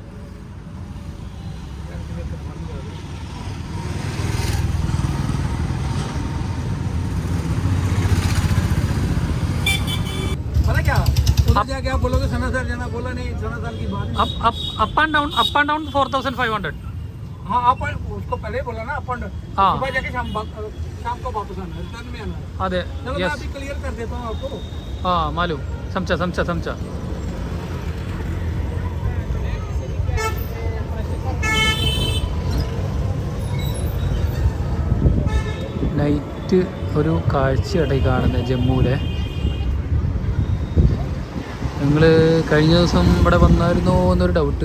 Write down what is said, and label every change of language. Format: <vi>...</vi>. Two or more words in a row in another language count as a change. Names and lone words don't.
<hi>पता क्या, उधर जाके आप बोलोगे सनासर जाना, बोला नहीं, सनासर की बात नहीं।</hi> <en>up and down 4500</en> <hi>हाँ, आप उसको पहले ही बोला ना, अपन हाँ। सुबह जाके शाम को वापस आना है, रिटर्न में आना है। अरे चलो मैं यस अभी क्लियर कर देता हूँ आपको। हाँ मालूम समझा समझा समझा</hi> <ml>നൈറ്റ് ഒരു കാഴ്ചയാട്ടെ ഈ കാണുന്നത് ജമ്മുവിലെ. ഞങ്ങൾ കഴിഞ്ഞ ദിവസം ഇവിടെ വന്നായിരുന്നോ എന്നൊരു ഡൗട്ട്.</ml>